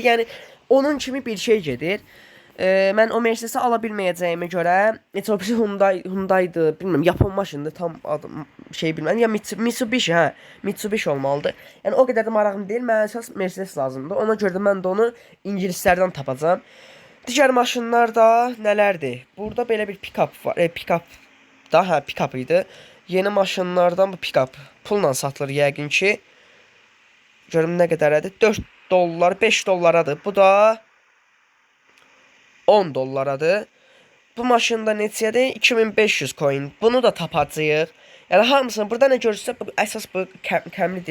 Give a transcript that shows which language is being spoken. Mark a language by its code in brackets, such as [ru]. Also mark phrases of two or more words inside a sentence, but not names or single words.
[az] Yəni onun kimi bir şey gedir. Mən o Mercedes-i ala bilməyəcəyimə görə, heç o birisi Hyundai'dır, bilmirəm, Yapon maşındır, tam adım şey bilmirəm. Ya Mitsubishi, hə, Mitsubishi olmalıdır. Yəni o qədər də marağım deyil, mənə əsas Mercedes lazımdır. Ona görə də mən də onu ingilislərdən tapacağam. Digər maşınlar da nələrdir? Burada belə bir pick-up var. Pick-up da, hə, pick-up idi. Yeni maşınlardan bu pick-up pulla satılır yəqin ki. Görüm nə qədərədir? 4 dollar, 5 dollaradır. Bu da 10 dollaradır. Bu maşında neçədir? 2500 coin. Bunu da tapacağıq. Yəni hamısını burada nə görürsə, əsas bu Camry-dir.